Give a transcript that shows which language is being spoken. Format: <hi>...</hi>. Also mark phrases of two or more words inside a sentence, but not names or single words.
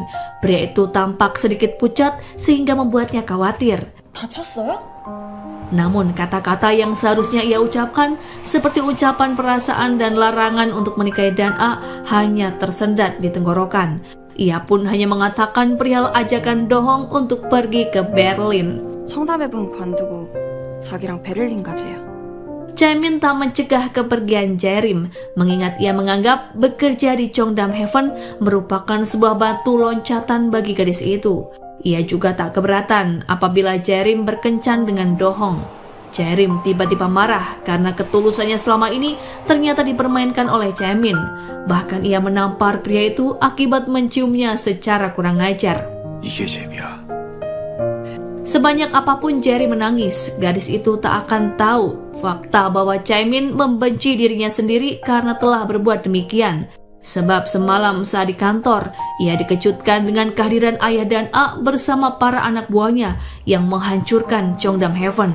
<id>Pria itu tampak sedikit pucat sehingga membuatnya khawatir.</id> <ko>다쳤어요?</ko> <id>Namun kata-kata yang seharusnya ia ucapkan seperti ucapan perasaan dan larangan untuk menikahi Dan-a hanya tersendat di tenggorokan. Ia pun hanya mengatakan perihal ajakan Dohong untuk pergi ke Berlin.</id> <ko>청담의 분 관두고 자기랑 베를린 가재요.</ko> <id>Jaemin tak mencegah kepergian Jaerim, mengingat ia menganggap bekerja di Cheongdam Heaven merupakan sebuah batu loncatan bagi gadis itu. Ia juga tak keberatan apabila Jaerim berkencan dengan Dohong. Jaerim tiba-tiba marah karena ketulusannya selama ini ternyata dipermainkan oleh Jaemin. Bahkan ia menampar pria itu akibat menciumnya secara kurang ajar.</id> <ko>이게 재미야.</ko> <id>Sebanyak apapun Jaerim menangis, gadis itu tak akan tahu fakta bahwa Jaemin membenci dirinya sendiri karena telah berbuat demikian. Sebab semalam saat di kantor, ia dikejutkan dengan kehadiran ayah Dan-a bersama para anak buahnya yang menghancurkan Cheongdam Heaven.</id>